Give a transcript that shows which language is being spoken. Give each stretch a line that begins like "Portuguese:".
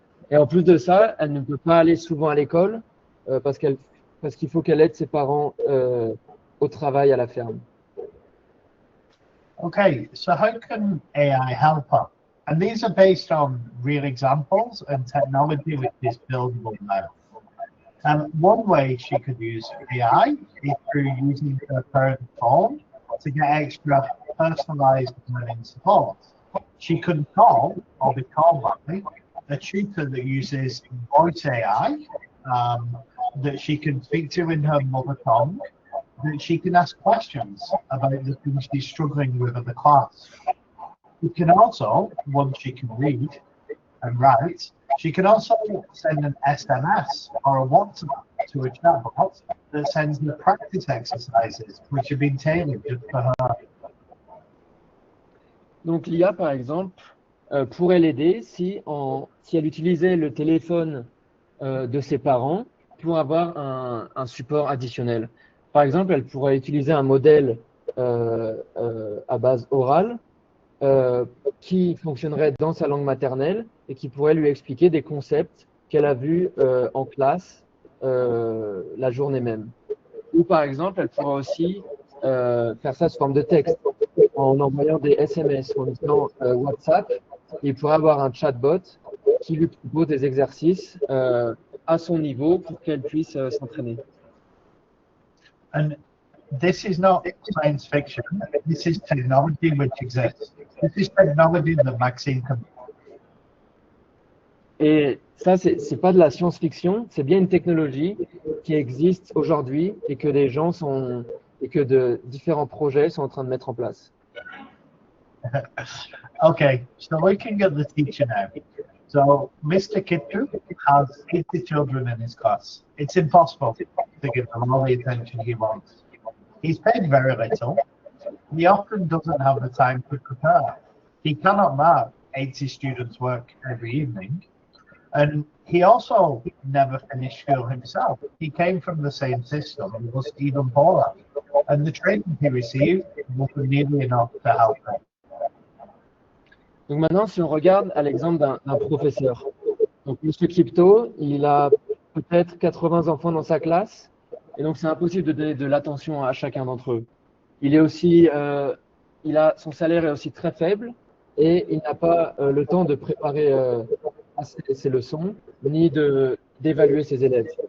French: Et en plus de ça, elle ne peut pas aller souvent à l'école parce qu'il faut qu'elle aide ses parents au travail à la ferme.
English: Okay, so how can AI help her? And these are based on real examples and technology which is buildable now. One way she could use AI is through using her parent phone to get extra personalized learning support. She could call or be called by a tutor that uses voice AI that she can speak to in her mother tongue, that she can ask questions about the things she's struggling with in the class. She can also, once she can read and write, she can also send an SMS or a WhatsApp to a chatbot that sends the practice exercises which have been tailored just for her.
French: Donc l'IA, par exemple, pourrait l'aider si elle utilisait le téléphone de ses parents pour avoir un support additionnel. Par exemple, elle pourrait utiliser un modèle à base orale qui fonctionnerait dans sa langue maternelle et qui pourrait lui expliquer des concepts qu'elle a vus en classe la journée même. Ou par exemple, elle pourra aussi faire ça sous forme de texte, en envoyant des SMS ou en utilisant WhatsApp. Il pourra avoir un chatbot qui lui propose des exercices à son niveau pour qu'elle puisse s'entraîner.
English: And this is not science fiction. This is technology which exists. This is technology that Maxine can.
French: Et ça, c'est pas de la science-fiction, c'est bien une technologie qui existe aujourd'hui et que des gens sont et que de différents projets sont en train de mettre en place.
English: Okay, so looking at the teacher now. So Mr. Kittu has 80 children in his class. It's impossible to give them all the attention he wants. He's paid very little. He often doesn't have the time to prepare. He cannot mark 80 students' work every evening. And he also never finished school himself. He came from the same system, he was even poorer. And the training he received wasn't nearly enough to help him.
French: Donc maintenant, si on regarde à l'exemple d'un professeur. Donc M. Kipto, il a peut-être 80 enfants dans sa classe, et donc c'est impossible de donner de l'attention à chacun d'entre eux. Il est aussi, son salaire est aussi très faible, et il n'a pas le temps de préparer ses leçons, ni d'évaluer ses élèves.